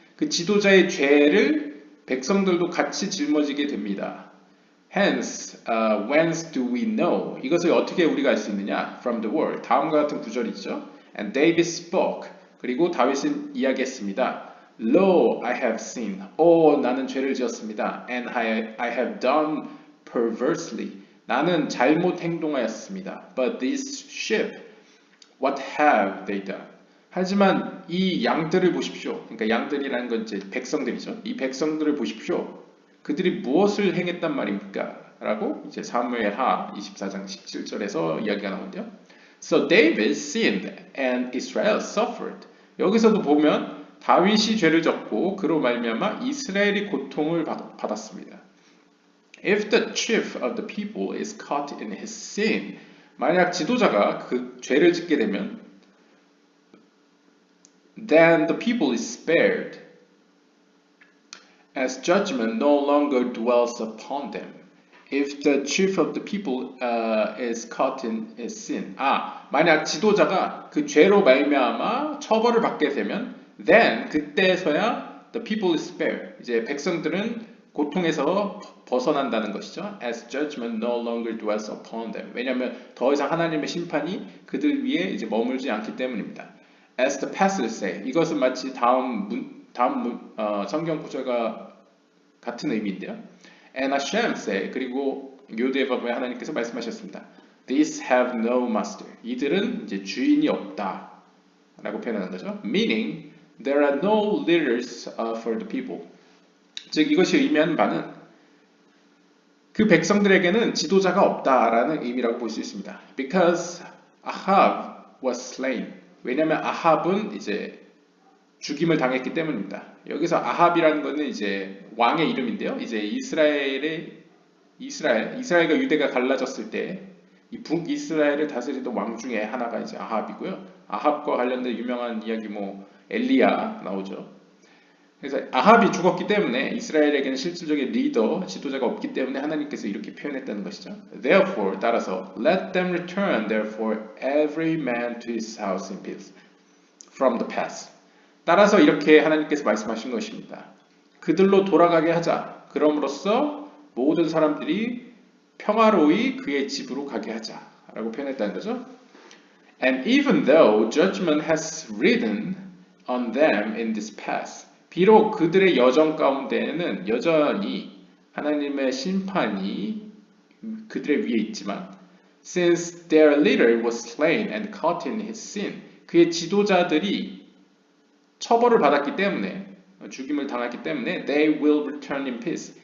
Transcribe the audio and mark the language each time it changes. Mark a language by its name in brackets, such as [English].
[Korean] 그 지도자의 죄를 백성들도 같이 짊어지게 됩니다. [English] Hence, whence do we know? [Korean] 이것을 어떻게 우리가 알 수 있느냐? [English] From the word. [Korean] 다음과 같은 구절이 있죠. [English] And David spoke. [Korean] 그리고 다윗은 이야기했습니다. [English] Lo, I have sinned. [Korean] 나는 죄를 지었습니다. [English] And I have done perversely. [Korean] 나는 잘못 행동하였습니다. [English] But these sheep, what have they done? [Korean] 하지만 이 양들을 보십시오. 그러니까 양들이라는 건 이제 백성들이죠. 이 백성들을 보십시오. 그들이 무엇을 행했단 말입니까? 라고 이제 사무엘하 24장 17절에서 이야기가 나오는데요. [English] So David sinned and Israel suffered. [Korean] 여기서도 보면 다윗이 죄를 졌고 그로 말미암아 이스라엘이 고통을 받았습니다. [English] If the chief of the people is caught in his sin, [Korean] 만약 지도자가 그 죄를 짓게 되면 [English] then the people is spared, as judgment no longer dwells upon them. If the chief of the people is caught in his sin. [Korean] 만약 지도자가 그 죄로 말미암아 처벌을 받게 되면 then 그때서야 [English] the people is spared. [Korean] 이제 백성들은 고통에서 벗어난다는 것이죠. [English] As judgment no longer dwells upon them. [Korean] 왜냐하면 더 이상 하나님의 심판이 그들 위에 이제 머물지 않기 때문입니다. [English] As the passage say. [Korean] 이것은 마치 다음 성경 구절과 같은 의미인데요. [English] And Hashem say. [Korean] 그리고 요대의 법에 하나님께서 말씀하셨습니다. These have no master. 이들은 이제 주인이 없다. 라고 표현하는 거죠. [English] Meaning there are no leaders for the people. [Korean] 즉 이것이 의미하는 바는 그 백성들에게는 지도자가 없다라는 의미라고 볼 수 있습니다. Because Ahab was slain. 왜냐하면 아합은 이제 죽임을 당했기 때문입니다. 여기서 아합이라는 것은 이제 왕의 이름인데요. 이제 이스라엘과 유대가 갈라졌을 때 이 북이스라엘을 다스리던 왕 중에 하나가 이제 아합이고요. 아합과 관련된 유명한 이야기 엘리야 나오죠. 그래서 아합이 죽었기 때문에 이스라엘에게는 실질적인 리더, 지도자가 없기 때문에 하나님께서 이렇게 표현했다는 것이죠. [English] Therefore, [Korean] 따라서 [English] let them return therefore every man to his house in peace from the past. [Korean] 따라서 이렇게 하나님께서 말씀하신 것입니다. 그들로 돌아가게 하자. 그럼으로써 모든 사람들이 평화로이 그의 집으로 가게 하자라고 표현했다는 거죠. [English] And even though judgment has ridden on them in this past, [Korean] 비록 그들의 여정 가운데에는 여전히 하나님의 심판이 그들의 위에 있지만, [English] since their leader was slain and caught in his sin, [Korean] 그의 지도자들이 처벌을 받았기 때문에, 죽임을 당했기 때문에, [English] they will return in peace.